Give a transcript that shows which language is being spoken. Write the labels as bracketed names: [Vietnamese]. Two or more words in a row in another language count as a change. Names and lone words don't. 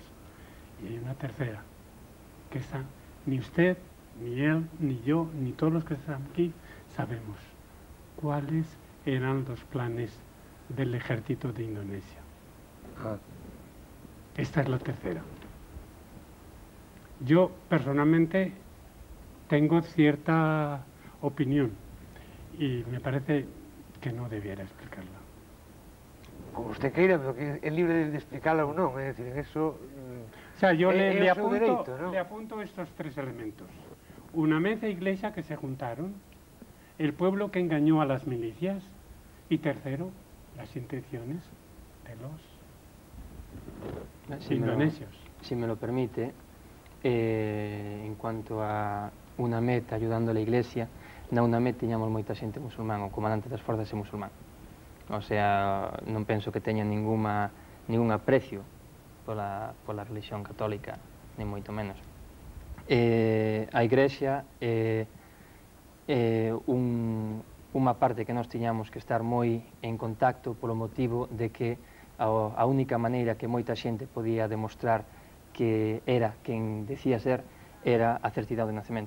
[Spanish] Y hay una tercera, que esa ni usted, ni él, ni yo, ni todos los que están aquí sabemos cuáles eran los planes del ejército de Indonesia. Esta es la tercera. Yo personalmente tengo cierta opinión y me parece que no debiera explicarla. [Galician] Como usted queira, pero que é libre de explicarla ou non, é dicir, en eso... [Spanish] O sea, yo [Galician] é [Spanish] le [Galician] o seu dereito, non? [Spanish] apunto estos tres elementos. Una mesa iglesia que se juntaron, el pueblo que engañó a las milicias y tercero, las intenciones de los indonesios. Si me lo permite, en cuanto a UNAMED ayudando a la Iglesia, [Galician] na UNAMED tiñamos moita xente musulmán, o comandante das forzas é musulmán. [Spanish] O sea, [Galician] non penso que teña ningún aprecio pola religión católica, ni moito menos. A Iglesia é unha parte que nós tiñamos que estar moi en contacto polo motivo de que a única maneira que moita xente podía demostrar que era quen decía ser era a certidade de nacemento.